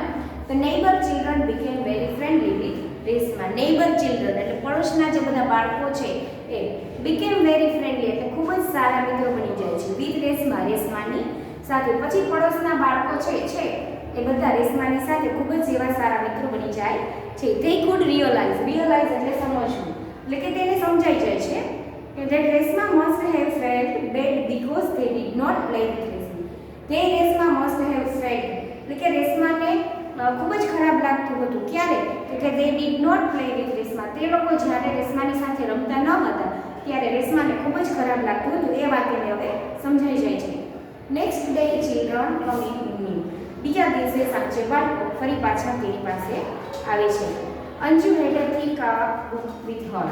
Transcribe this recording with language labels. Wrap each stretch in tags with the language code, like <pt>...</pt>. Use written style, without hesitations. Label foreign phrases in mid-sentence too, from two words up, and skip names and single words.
<en>The neighbor children became very friendly with Reshma. neighbor children</en> <gu>એટલે પડોશના જે બધા બાળકો છે એ</gu> <en>became very friendly</en> <gu>એટલે ખૂબ જ સારા મિત્રો બની જાય છે. વિથ રેશમા રેશમાની સાથે. પછી પડોશના બાળકો છે એ બધા રેશમાની સાથે ખૂબ જ એવા સારા મિત્રો બની જાય છે.</gu> <en>they could realize</en> <gu>એટલે સમજવું એટલે કે તેને સમજાઈ જાય છે કે</gu> <en>that Resma must have felt bad because they did not play with Resma. they Resma must have felt</en> <gu>એટલે કે રેશમાને ખૂબ જ ખરાબ લાગતું હતું. ક્યારે? તો કે</gu> <en>they did not play with Resma.</en> <gu>તે લોકો જ્યારે રેશમાની સાથે રમતા ન હતા ત્યારે રેશમાને ખૂબ જ ખરાબ લાગતું હતું. એ વાત એને હવે સમજાઈ જાય છે.</gu> <en>next day children come in evening.</en> <gu>બીજા દિવસે સાંજે બાળકો ફરી પાછા તેની પાસે આવે છે.</gu> <en>Anju had a thick book with her.</en>